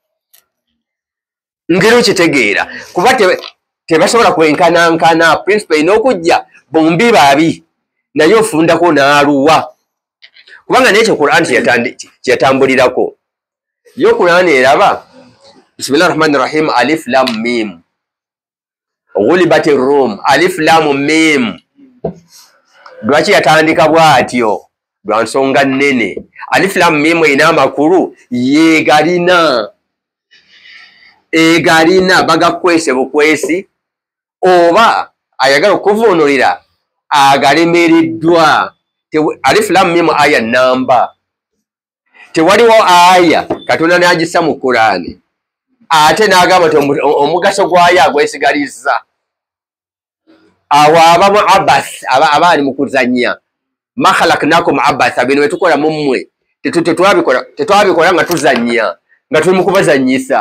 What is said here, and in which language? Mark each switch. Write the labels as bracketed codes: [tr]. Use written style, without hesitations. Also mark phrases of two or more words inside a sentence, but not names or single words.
[lg] Ngero kitegeera kuba tebasobola kwenkanankana principle ino okujja bombi babi naye ofundako n'aluwa. Kubanga n'ekyo Qur'an kyatambulirako. Yo Qur'an eraba [ar] بسم الله الرحمن الرحيم الم. غلبت الروم الم. [lg] Lwaki yatandika bw'atyo? Lwa nsonga nnene. [ar] الم [lg] ina amakulu egalina bagakwese bukwesi oba ayagala okuvunulira agalemereddwa. [ar] الم [lg] aya namba. Tewaliwo aya Katonda n'agissa mu Qur'ani ate n'agamba nti omugaso gwayo agwesigalizza. Awo abamu abath abaali mu kuzannya [ar] ما خلقناكم [lg] abatha bino betukola mu mmwe tetwabikola nga tuzannya nga tuli mu kubazannyisa.